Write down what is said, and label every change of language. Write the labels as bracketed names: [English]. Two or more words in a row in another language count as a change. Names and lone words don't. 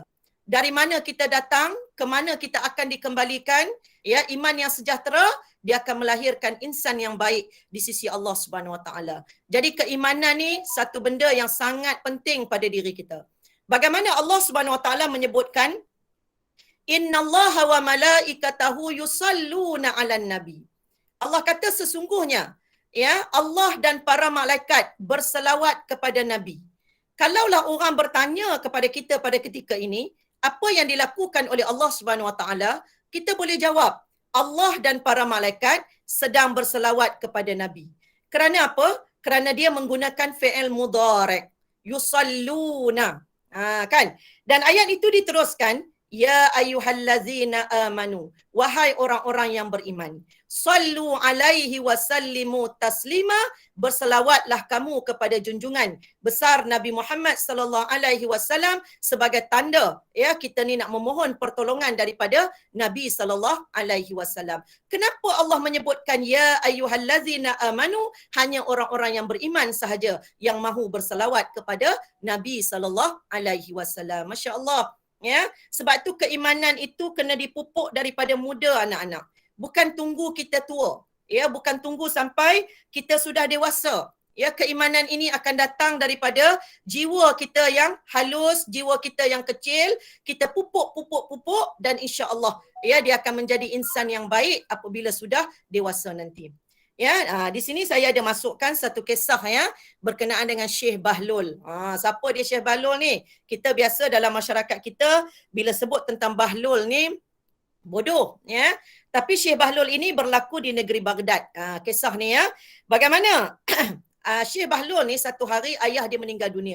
[Malay] Dari mana kita datang, ke mana kita akan dikembalikan. Ya, iman yang sejahtera, dia akan melahirkan insan yang baik di sisi [Arabic] الله سبحانه وتعالى. [Malay] Jadi keimanan ni satu benda yang sangat penting pada diri kita. Bagaimana [Arabic] الله سبحانه وتعالى [Malay] menyebutkan, [Arabic] إن الله وملائكته يصلون على النبي. [Malay] Allah kata sesungguhnya ya Allah dan para malaikat berselawat kepada nabi. Kalaulah orang bertanya kepada kita pada ketika ini, apa yang dilakukan oleh [Arabic] الله سبحانه وتعالى, [Malay] kita boleh jawab, Allah dan para malaikat sedang berselawat kepada nabi. Kerana apa? Kerana dia menggunakan [Arabic] فعل مضارع', [Malay] yusalluna. Kan? Dan ayat itu diteruskan, [Arabic] يا أيها الذين آمنوا, [Malay] wahai orang-orang yang beriman, [Arabic] صلوا عليه وسلموا تسليما, [Malay] berselawatlah kamu kepada junjungan besar Nabi Muhammad [Arabic] صلى الله عليه وسلم [Malay] sebagai tanda ya kita ni nak memohon pertolongan daripada Nabi [Arabic] صلى الله عليه وسلم. [Malay] Kenapa Allah menyebutkan [Arabic] يا أيها الذين آمنوا, [Malay] hanya orang-orang yang beriman sahaja yang mahu berselawat kepada Nabi [Arabic] صلى الله عليه وسلم. [Malay] Masya-Allah. Ya, sebab tu keimanan itu kena dipupuk daripada muda anak-anak. Bukan tunggu kita tua. Ya, bukan tunggu sampai kita sudah dewasa. Ya, keimanan ini akan datang daripada jiwa kita yang halus, jiwa kita yang kecil, kita pupuk dan insya-Allah ya dia akan menjadi insan yang baik apabila sudah dewasa nanti. Ya, di sini saya ada masukkan satu kisah ya berkenaan dengan Syekh Bahlul. Siapa dia Syekh Bahlul ni? Kita biasa dalam masyarakat kita bila sebut tentang Bahlul ni bodoh ya. Tapi Syekh Bahlul ini berlaku di negeri Baghdad. Kisah ni ya. Bagaimana Syekh Bahlul ni satu hari ayah dia meninggal dunia.